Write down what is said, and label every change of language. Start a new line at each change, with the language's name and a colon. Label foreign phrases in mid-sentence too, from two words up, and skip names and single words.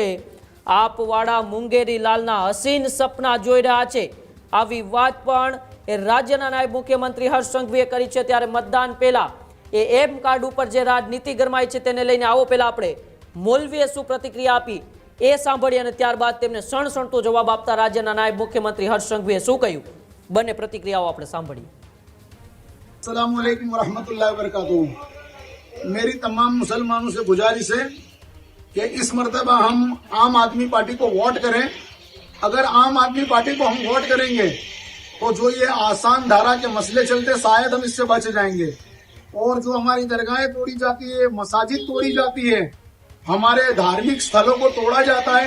Gujarati: આપવાળા મુંગેરી લાલના હસીન સપના જોઈ રહ્યા છે આવી વાત પણ એ રાજ્યના નાયબ મુખ્યમંત્રી હર્ષ સંઘવીએ કરી છે. ત્યારે મતદાન પહેલા એ એમ કાર્ડ ઉપર જે રાજનીતિ ગરમાઈ છે તેને લઈને આવો પહેલા આપણે મૌલવીએ શું પ્રતિક્રિયા આપી એ સાંભળી અને ત્યારબાદ તેમને સણસણતો જવાબ આપતા રાજ્યના નાયબ મુખ્યમંત્રી હર્ષ સંઘવીએ શું કહ્યું, બંને પ્રતિક્રિયાઓ આપણે સાંભળીએ.
Arabic: السلام عليكم ورحمة الله وبركاته.
Hindi: मेरी तमाम मुसलमानों से गुजारिश है कि इस मरतबा हम आम आदमी पार्टी को वोट करें। अगर आम आदमी पार्टी को हम वोट करेंगे तो जो ये आसान धारा के मसले चलते शायद हम इससे बच जाएंगे। और जो हमारी दरगाहें तोड़ी जाती है, मसाजिद तोड़ी जाती है, हमारे धार्मिक स्थलों को तोड़ा जाता है।